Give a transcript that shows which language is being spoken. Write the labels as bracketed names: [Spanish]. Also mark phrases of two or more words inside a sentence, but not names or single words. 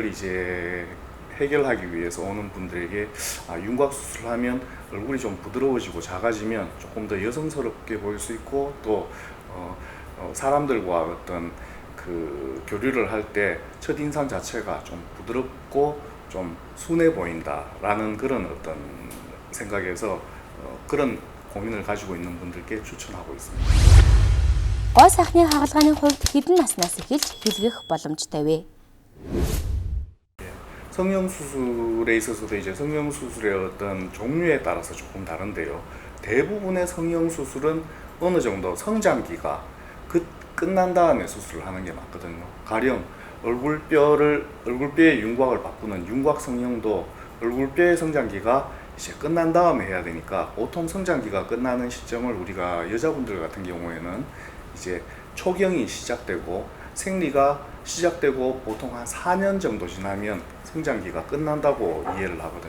[Korean] 이제 해결하기 위해서 오는 분들에게 윤곽 수술을 하면 얼굴이 좀 부드러워지고 작아지면 조금 더 여성스럽게 보일 수 있고 또 사람들과 어떤 그 교류를 할 때 첫인상 자체가 좀 부드럽고 좀 순해 보인다라는 그런 어떤 생각에서 그런 고민을 가지고 있는 분들께 추천하고 있습니다. [Mongolian] Гой сайхны хагалгааны хувьд хэдэн наснаас эхэлж хэлгэх боломжтой вэ? [Korean] 성형수술에 있어서도 이제 성형수술의 어떤 종류에 따라서 조금 다른데요. 대부분의 성형수술은 어느 정도 성장기가 끝난 다음에 수술을 하는 게 맞거든요. 가령 얼굴뼈의 윤곽을 바꾸는 윤곽 성형도 얼굴뼈의 성장기가 이제 끝난 다음에 해야 되니까 보통 성장기가 끝나는 시점을 우리가 여자분들 같은 경우에는 이제 초경이 시작되고 생리가 시작되고 보통 한 4년 정도 지나면 성장기가 끝난다고 이해를 하거든요.